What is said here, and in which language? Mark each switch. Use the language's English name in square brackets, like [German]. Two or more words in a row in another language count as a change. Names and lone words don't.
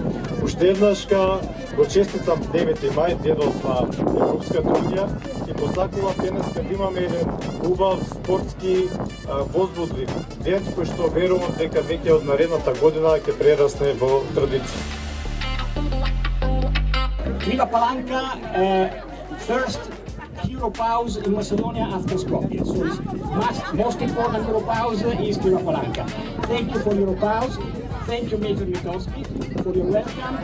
[Macedonian] Уште еднашка го честитам 9 мај, денот на Европската унија, и посакувам денеска да имаме еден убав спортски возбудлив ден кој што верувам дека веќе од наредната година ќе прерасне во традиција. [English] Kriva Palanka, first Europe House in Macedonia after Skopje. So it's most important Europe House is Kriva Palanka. Thank you for Europe House. Thank you, Major Mitowski, for your welcome.